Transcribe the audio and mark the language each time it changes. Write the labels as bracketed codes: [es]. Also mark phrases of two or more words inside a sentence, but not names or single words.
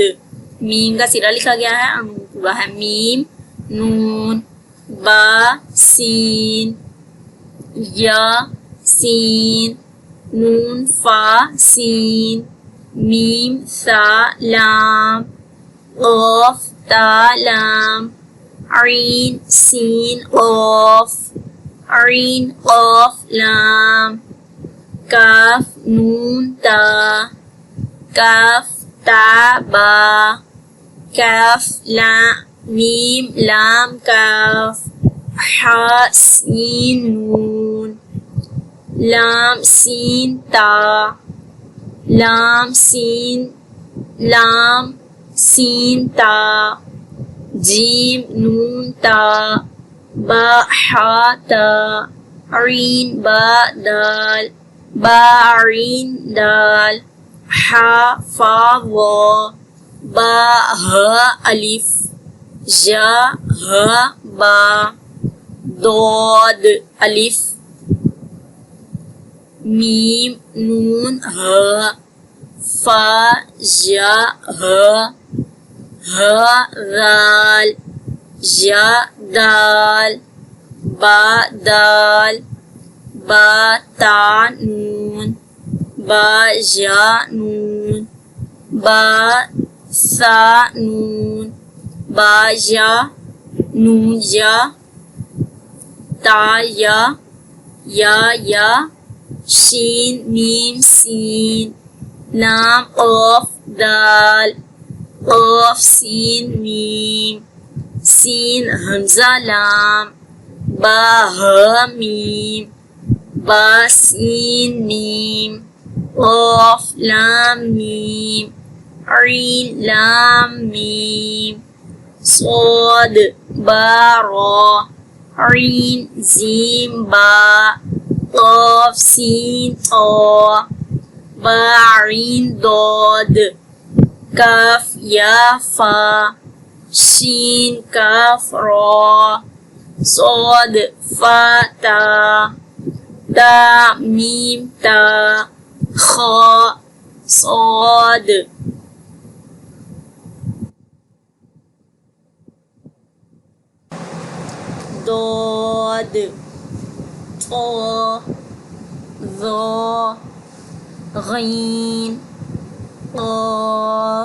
[ur] میم کا سیرا لکھا گیا ہے اور نون پورا ہے، میم نون، با سین، یا سین، نون فا سین، میم سا لام، قاف تا لام، عین سین قاف، عین قاف لام، کاف نون تا، کاف تا با، کاف لام میم لام کاف، حا سین نون، لام سین تا، لام سین لام سین تا، جیم نون تا، با حا تا، عین با دال، با عین دال، حا فا وا، با ہا الف، یا ہا با، ضاد الف، میم نون ہا، فا یا ہا، ہا ذال، یا دال، با دال، با تا نون، با یا نون، با سا نون، با یا نون یا، تا یا، شین میم سین، لام قاف دال، قاف سین میم، سین حمزہ لام، با ہا میم، با سین میم، قاف لام میم، عین لام میم، صاد با را، عین زیم با، قاف سین طا، با عین ضاد، کاف یا فا، شین کاف را، صاد فا تا، تا میم تا، خا صاد، ضاد، طا، ظا، غین، قاف۔